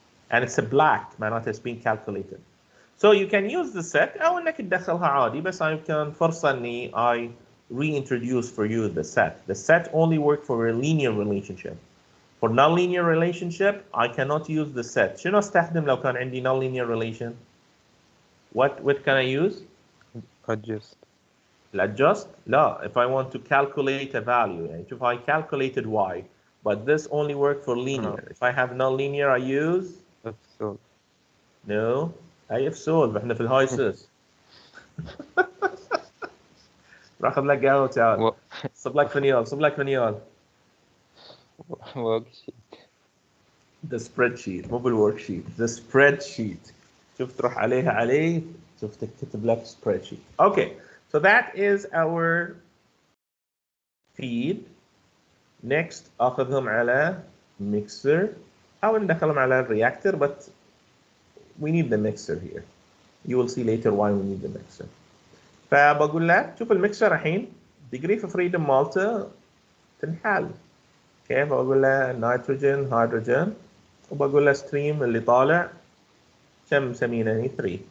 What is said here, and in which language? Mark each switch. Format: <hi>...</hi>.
<en>And it's a black, معناته it's being calculated. So you can use the set</en> <ar>أو انك تدخلها عادي, بس يمكن فرصة اني</ar> <en>I reintroduce for you the set. The set only work for a linear relationship. For non-linear relationship, I cannot use the set.</en> <ar>شنو استخدم لو كان عندي non-linear relation?</ar> <en>What can I use? Adjust. Adjust? لا, if I want to calculate a value, if I calculated y, but this only work for linear. If I have non-linear, I use? F-solve.</en> <ar>No, أي F-solve, احنا في الهايسس. راح أخذ لك قهوة تعال. صب لك فنيال.</ar> <en>Worksheet. The spreadsheet,</en> <ar>مو بالworksheet.</ar> <en>The spreadsheet.</en> <ar>شوف تروح عليه شوف تكتب لك spreadsheet.</ar> <en>Okay, so that is our feed. Next</en> <ar>أخذهم على</ar> <en>mixer</en> <ar>أو ندخلهم على</ar> <en>reactor, but we need the mixer here. You will see later why we need the mixer.</en> <ar>فبقول لك شوف الميكسر الحين degree of freedom مالته تنحل. كيف بقول له نيتروجين هيدروجين وبقول له ستريم اللي طالع كم مسمينه 3.</ar>